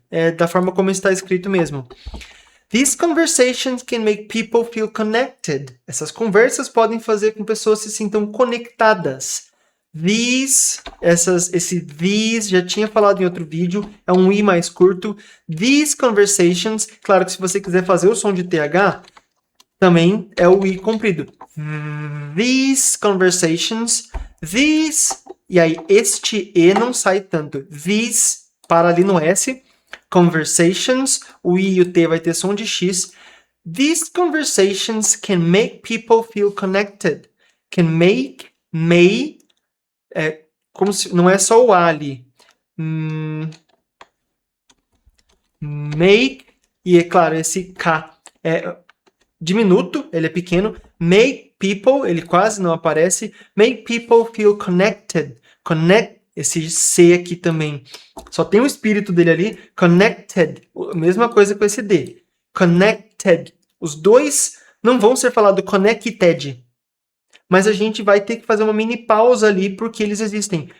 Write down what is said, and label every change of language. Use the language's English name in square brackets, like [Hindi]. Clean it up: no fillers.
[Portuguese] É da forma como está escrito mesmo. [English] These conversations can make people feel connected. [Portuguese] Essas conversas podem fazer com que pessoas se sintam conectadas. Esse these, já tinha falado em outro vídeo, é um I mais curto. [English] These conversations, [Portuguese] claro que se você quiser fazer o som de TH, também é o I comprido. [English] These conversations, [Portuguese] e aí este E não sai tanto. These, para ali no S. Conversations, o I e o T vai ter som de X. [English] These conversations can make people feel connected. [Portuguese] May, como se, não é só o A ali. Make, e é claro, esse K é diminuto, ele é pequeno. [English] Make people, [Portuguese] ele quase não aparece. [English] Make people feel connected. [Portuguese] Esse C aqui também. Só tem o espírito dele ali. Connected. Mesma coisa com esse D. Connected. Os dois não vão ser falados connected. Mas a gente vai ter que fazer uma mini pausa ali porque eles existem.